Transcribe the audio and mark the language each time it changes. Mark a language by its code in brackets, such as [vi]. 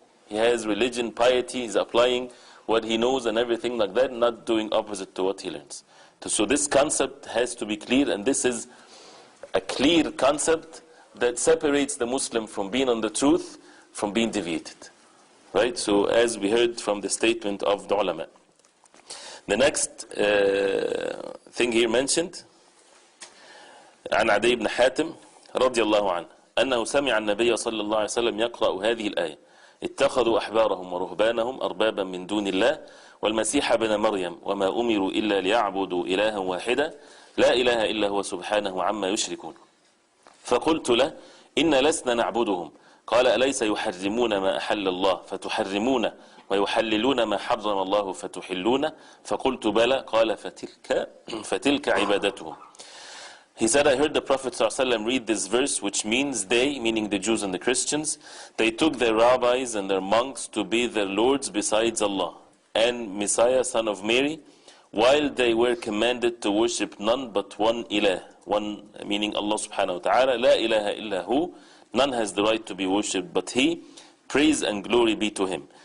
[en] He has religion, piety, he's applying what he knows and everything like that, not doing opposite to what he learns. So this concept has to be clear, and this is a clear concept that separates the Muslim from being on the truth, from being deviated. Right? So as we heard from the statement of the ulama. The next thing here mentioned, [ar] عن عدي بن حاتم رضي الله عنه أنه سمع النبي صلى الله عليه وسلم يقرأ هذه الآية: اتخذوا أحبارهم ورهبانهم أربابا من دون الله والمسيح ابن مريم وما أمروا إلا ليعبدوا إلها واحدا لا إله إلا هو سبحانه عما يشركون. فقلت له: إن لسنا نعبدهم. قال: أليس يحرمون ما أحل الله فتحرمون ويحللون ما حرم الله فتحلون؟ فقلت: بلى. قال: فتلك عبادتهم. [en] He said, I heard the Prophet ﷺ read this verse, which means they, meaning the Jews and the Christians, they took their rabbis and their monks to be their lords besides Allah and Messiah, son of Mary, while they were commanded to worship none but one ilah, one meaning Allah subhanahu wa ta'ala, [ar] la ilaha illa hu, [en] none has the right to be worshipped but He, praise and glory be to Him.